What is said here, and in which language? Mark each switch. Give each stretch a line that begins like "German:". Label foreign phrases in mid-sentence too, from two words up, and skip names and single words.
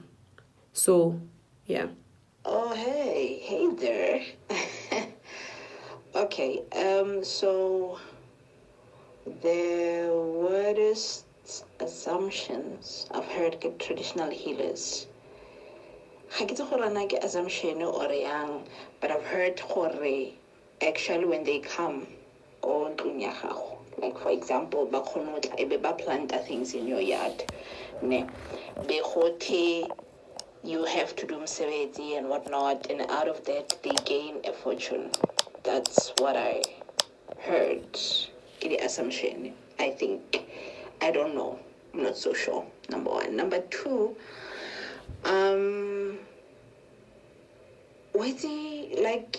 English: So, yeah. Oh hey there. Okay. So the weirdest assumptions I've heard get traditional healers.
Tswana: Ga ke itse gore na ke
English: assumption or
Tswana: yang,
English: but I've heard
Tswana: gore
English: actually when they come
Tswana: go ntlong ya gago,
English: like for example
Tswana: ba khona go tla ebe ba planta
English: things in your yard
Tswana: ne be gothe
English: you have to do mosebetsi and whatnot, and out of that they gain a fortune. That's what I heard. The assumption, I think. I don't know. I'm not so sure. Number one. Number two, was he like?